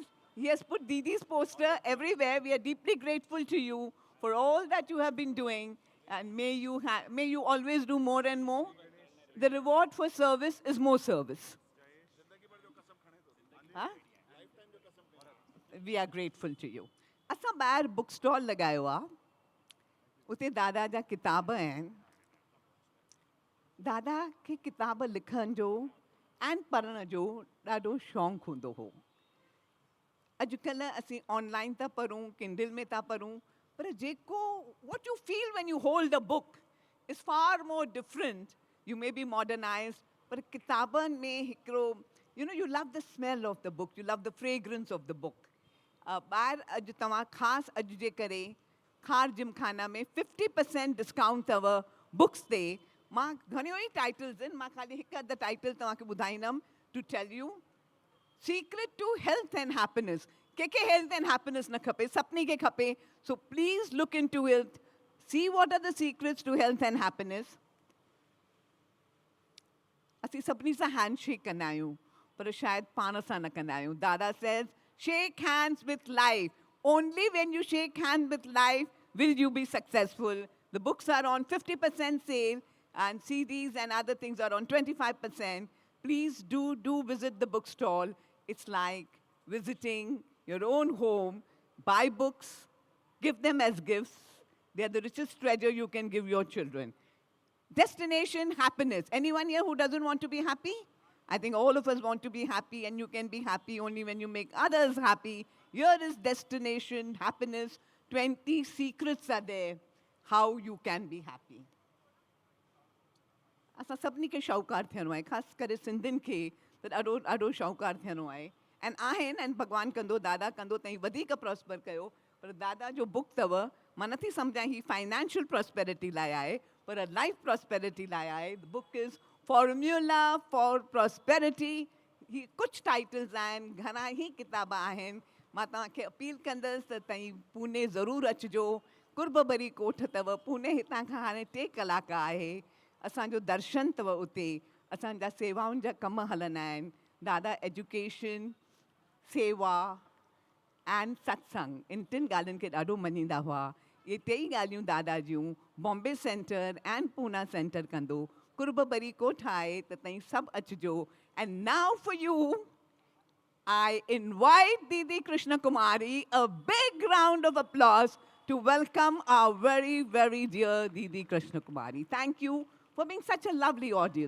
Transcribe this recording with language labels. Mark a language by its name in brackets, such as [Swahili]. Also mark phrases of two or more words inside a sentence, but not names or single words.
[English] He has put Didi's poster everywhere. We are deeply grateful to you for all that you have been doing, and may you always do more and more. The reward for service is more service. Huh? We are grateful to you. [Sindhi] असां ॿाहिरि बुक स्टॉल लॻायो आहे, उते दादा जा किताब आहिनि। दादा खे किताब लिखण जो ऐं पढ़ण जो ॾाढो शौक़ु हूंदो हो। अॼुकल्ह असीं ऑनलाइन था पढ़ूं, किंडल में था पढ़ूं, पर जेको [English] what you feel when you hold a book is far more different. You may be modernized, [Sindhi] पर किताबनि में हिकिड़ो, [English] you love the smell of the book, you love the fragrance of the book. [Sindhi] ॿाहिरि अॼु तव्हां ख़ासि अॼु जे करे खार जिमखाना में 50% डिस्काउंट अथव बुक्स ते। मां घणियूं ई टाइटल्स आहिनि, मां ख़ाली हिकु अधु टाइटल तव्हांखे ॿुधाईंदमि [English] to tell you. Secret to health and happiness. [Sindhi] कंहिंखे [English] health and happiness [Sindhi] न खपे, सभिनी खे खपे। [English] So please look into it, see what are the secrets to health and happiness. [Sindhi] असीं सभिनी सां हैंडशेक कंदा आहियूं, पर शायदि पाण सां न कंदा आहियूं। [English] Dada says shake hands with life. Only when you shake hands with life will you be successful. The books are on 50% sale, and CDs and other things are on 25%. please do visit the bookstall. It's like visiting your own home. Buy books, give them as gifts. They are the richest treasure you can give your children. Destination happiness. Anyone here who doesn't want to be happy? I think all of us want to be happy, and you can be happy only when you make others happy. Here is destination happiness. 20 secrets are there how you can be happy. [Sindhi] असां सभिनी खे शाहूकार थियणो आहे, ख़ासि करे सिंधियुनि खे त ॾाढो ॾाढो शाहूकार थियणो आहे ऐं आहिनि ऐं भॻवानु कंदो, दादा कंदो तईं वधीक प्रॉस्पर कयो. पर दादा जो बुक अथव, मां नथी सम्झां ही [English] financial prosperity [Sindhi] लाइ आहे, पर [English] life prosperity [Sindhi] लाइ आहे. [English] The book is formula for prosperity. [Sindhi] ही कुझु टाइटल्स आहिनि, घणा ई किताब आहिनि. मां तव्हांखे अपील कंदसि त तव्हीं पूने ज़रूरु अचिजो. कुर्ब भरी कोठ अथव. पूने हितां खां हाणे 3 कलाक आहे. असांजो दर्शन अथव उते. असांजा सेवाउनि जा कम हलंदा आहिनि. दादा एजुकेशन, सेवा एंड सत्संग, इन 3 ॻाल्हियुनि खे ॾाढो मञींदा हुआ. इहे 3 ॻाल्हियूं दादा जूं [English] Bombay centre and Poona centre [Sindhi] कंदो. कुर्ब भरी कोठ आहे त तव्हीं सभु अचिजो. [English] And now for you I invite Didi Krishna Kumari, a big round of applause to welcome our very, very dear Didi Krishna Kumari. Thank you for being such a lovely audience.